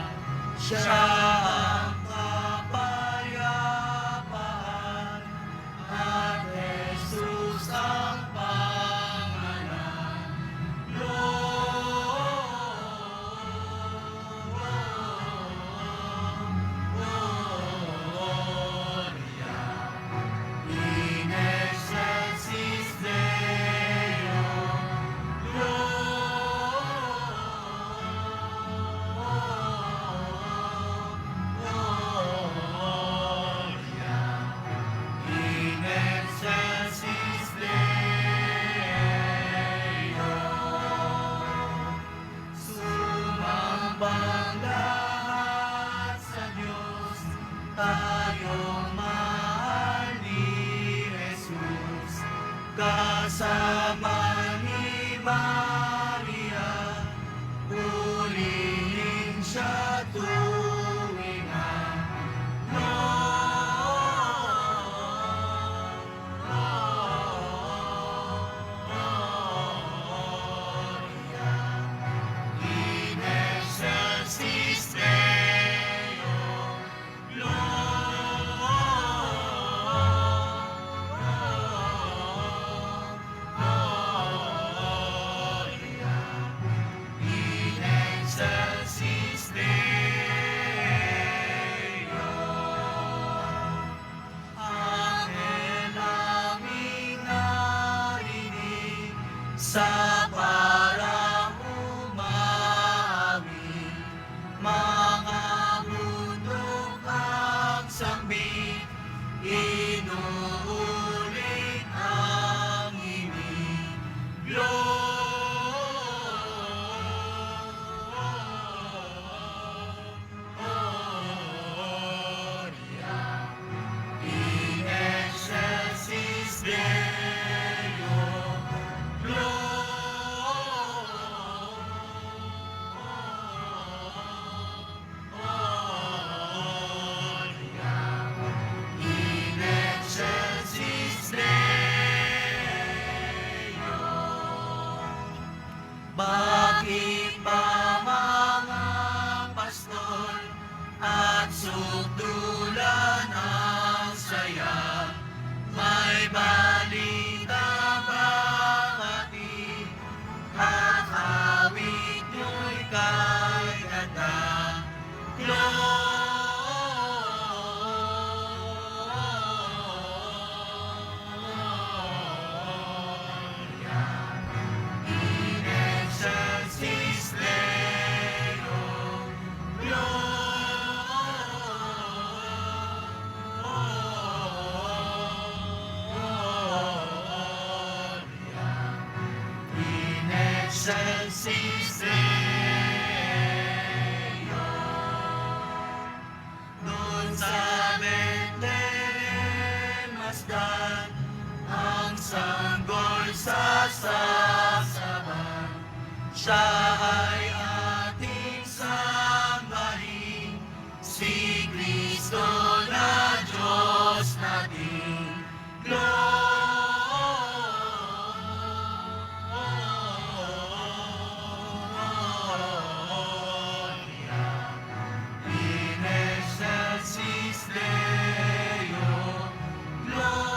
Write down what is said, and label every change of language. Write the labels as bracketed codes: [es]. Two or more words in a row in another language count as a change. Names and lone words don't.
[tl] Siya ang kapayapaan at Jesus ang pangalan. [la] Gloria in excelsis Deo. Gloria in excelsis Deo. [tl] Sumambang lahat sa Diyos, tayong mahal ni Jesus. Kasama ni Maria, purihin siya tuwinga. [la] Gloria in excelsis Deo. Gloria in excelsis Deo. [tl] Angel naming narinig sa parang umami, mga bundok ang sambit, inuulan [la] Gloria in excelsis Deo. Gloria in excelsis Deo. [tl] Bakit ba mga pastol at sukdulan ang saya? May balita bang ating at awit nyo'y kay ganda? [la] Gloria in excelsis Deo. Gloria in excelsis Deo. [tl] Doon sa Bethlehem masdan ang sanggol sa sasaban. Siya ay ating sambahin, si Kristo na Diyos natin. [la] Gloria in excelsis Deo.